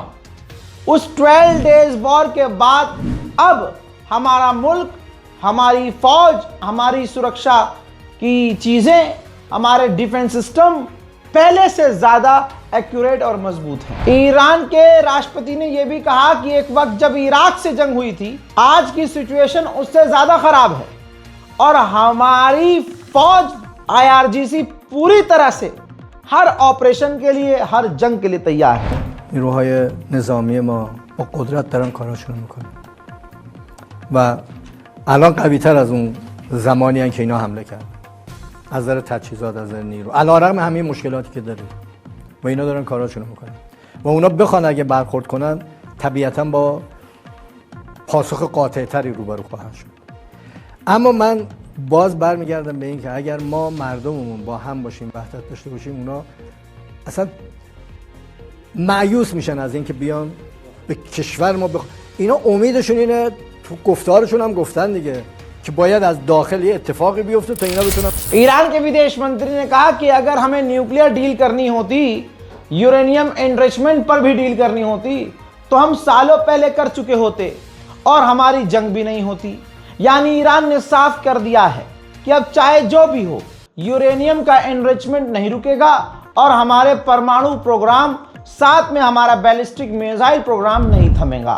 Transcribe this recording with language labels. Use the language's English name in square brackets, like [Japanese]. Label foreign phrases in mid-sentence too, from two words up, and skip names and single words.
[Hindi] उस 12 [English] days war [Hindi] के बाद अब हमारा मुल्क, हमारी फौज, हमारी सुरक्षा की चीजें, हमारे [English] defense system [Hindi] पहले से ज्यादा एक्यूरेट और मजबूत है। ईरान के राष्ट्रपति ने यह भी कहा कि एक वक्त जब इराक से जंग हुई थी, आज की सिचुएशन उससे ज्यादा खराब है और हमारी फौज IRGC पूरी तरह से हर ऑपरेशन के लिए, हर जंग के लिए तैयार है। [Persian] نیروهای نظامی ما با قدرت دارن کاراشون رو میکنن و الان قوی تر از اون زمانی هن که اینا حمله کردن، از نظر تجهیزات، از نظر نیرو، علیرغم همه مشکلاتی که داریم و اینا دارن کاراشون رو میکنن و اونا بخوان اگه برخورد کنن طبیعتا با پاسخ قاطع تری روبرو خواهند شد. اما من باز برمیگردم به این که اگر ما مردممون با هم باشیم، وحدت داشته باشیم، اونا اصلا مایوس میشن از اینکه بیان به کشور ما اینا امیدشون اینه، تو گفتارشون هم گفتن دیگه कि باید از داخل ये اتفاقی بیفته تا اینا بتونن। [Hindi] ईरान के विदेश मंत्री ने कहा कि अगर हमें [English] nuclear deal [Hindi] करनी होती, [English] uranium enrichment [Hindi] पर भी डील करनी होती, तो हम सालों पहले कर चुके होते और हमारी जंग भी नहीं होती। यानी ईरान ने साफ कर दिया है कि अब चाहे जो भी हो, यूरेनियम का एनरिचमेंट नहीं रुकेगा और हमारे परमाणु प्रोग्राम, साथ में हमारा [English] ballistic missile program [Hindi] नहीं थमेगा।